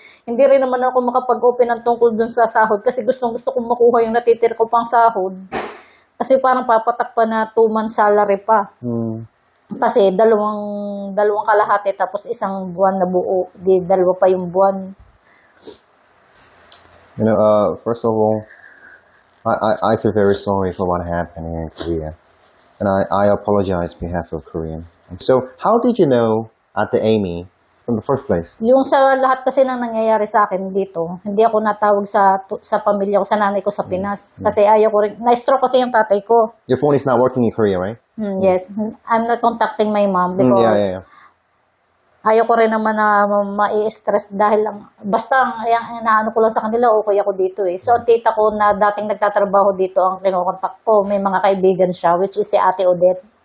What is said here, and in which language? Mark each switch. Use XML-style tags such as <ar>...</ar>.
<tl>Hindi rin naman ako makapag-open ng tungkol dun sa sahod kasi gustong-gusto kong makuha yung natitira ko pang sahod. Kasi parang papatak pa na 2 months salary pa. Kasi dalawang kalahati tapos isang buwan na buo. Di dalawa pa yung buwan.</tl> <en>You know, first of all, I feel very sorry for what happened here in Korea. And I apologize on behalf of Korean. So, how did you know Ate Amy from the first place?</en> <tl>Yung sa lahat kasi nang nangyayari sa akin dito, hindi ako natawag sa pamilya ko, sa nanay ko sa Pinas. Kasi ayaw ko rin, na-stroke kasi yung tatay ko.</tl> <en>Your phone is not working in Korea, right? Yes, I'm not contacting my mom because Yeah.</en> <tl>ayaw ko rin naman na mai-stress dahil lang, basta ang inaano ko lang sa kanila, okay ako dito eh. So, ang tita ko na dating nagtatrabaho dito, ang kinokontak ko, may mga kaibigan siya, which is si Ate Odette.</tl>